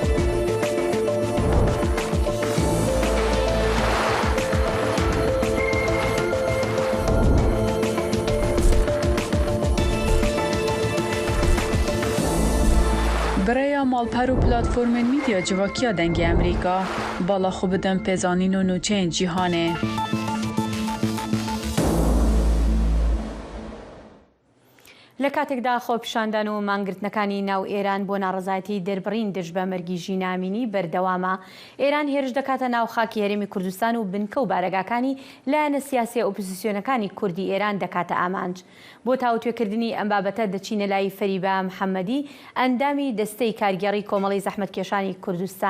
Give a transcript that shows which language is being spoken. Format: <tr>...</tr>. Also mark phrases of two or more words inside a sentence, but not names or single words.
<ku>برای مالپەر و پلاتفۆرمên میدیا civakîya dengê Amerîka bala xwe bidin pêzanîn û nûçeyên cîhanê.</ku> <ckb>لە کاتێکدا خۆپیشاندان و مانگرتنەکانی ناو ئێران بۆ ناڕزایەتی دەربڕین دژ بە مەرگی ژینامینی بەردەوامە ئێران هێرش دەکاتە ناو خاکی هەرێمی کوردستان و بنکە و بارەگاکانی لایەنە سیاسی ئۆپۆزیسیۆنەکانی کوردی ئێران دەکاتە ئامانج بۆ تاوتوێکردنی ئەم بابەتە دەچینە لای فەریبا محەممەدی ئەندامی دەستەی کارگەڕی کۆمەڵی زەحمەتکێشانی کوردستان.</ckb>